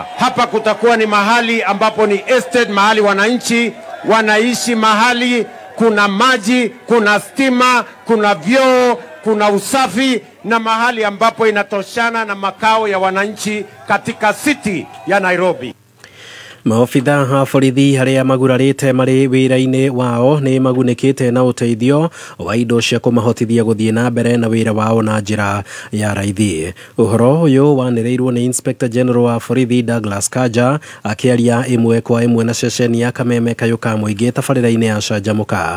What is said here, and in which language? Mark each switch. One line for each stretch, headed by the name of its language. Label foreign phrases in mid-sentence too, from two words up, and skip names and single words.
Swahili: Hapa kutakuwa ni mahali ambapo ni estate, mahali wananchi wanaishi, mahali kuna maji, kuna stima, kuna vyoo, kuna usafi, na mahali ambapo inatoshana na makao ya wananchi katika city ya Nairobi.
Kikuyu: Maofitha ha borithi haria magurarite mari wira-ini wao ni magunikite na uteithio wa indo cia kumahotithia guthie na mbere na wira wao na njira ya raithi. Uhoro uyu wanireirwo ni Inspector General wa borithi Douglas Kanja akiaria imwe kwa imwe na ceceni ya Kameme Kayuka Muingi tabarĩra-inĩ ya Canjamũka.